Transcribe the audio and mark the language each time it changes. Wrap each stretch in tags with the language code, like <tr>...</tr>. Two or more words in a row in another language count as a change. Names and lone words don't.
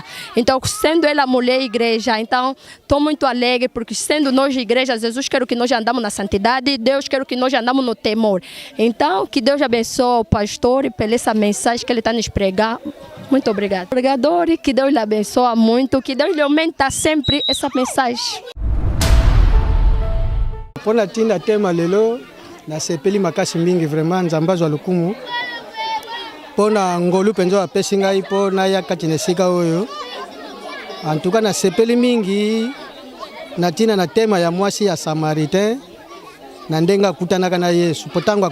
<pt>Então, sendo ela a mulher igreja, então estou muito alegre, porque sendo nós igreja, Jesus quer que nós andamos na santidade, Deus quer que nós andamos no temor. Então, que Deus abençoe o pastor e pela essa mensagem que ele está nos pregar. Muito obrigado. Pregador, que Deus lhe abençoe muito, que Deus lhe aumenta sempre essa mensagem.</pt> <ln>Pona tinda tema lelo na sepeli makasi mingi vraiment nzambe azwa lokumu pona ngolu penzo apesi ngai mpo naya kati na esika oyo</ln> <fr>en tout cas</fr> <ln>na sepeli mingi na tina na tema ya mwasi ya Samaritain na ndenge akutanaka na Yesu po ntango</ln>